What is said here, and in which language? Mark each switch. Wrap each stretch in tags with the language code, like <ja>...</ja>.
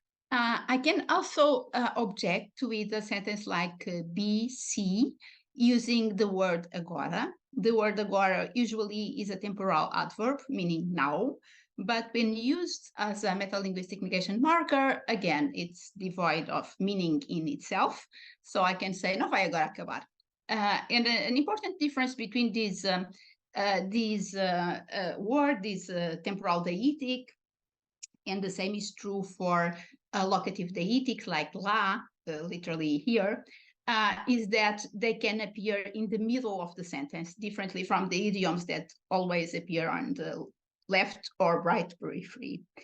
<en>I can also object to with a sentence like BC using the word agora. The word agora usually is a temporal adverb, meaning now, but when used as a metalinguistic negation marker, again, it's devoid of meaning in itself.</en> <pt>So I can say, não vai agora acabar.</pt> <en>And an important difference between these word, this temporal deictic, and the same is true for locative deictic, like la, literally here, is that they can appear in the middle of the sentence, differently from the idioms that always appear on the left or right periphery.</en>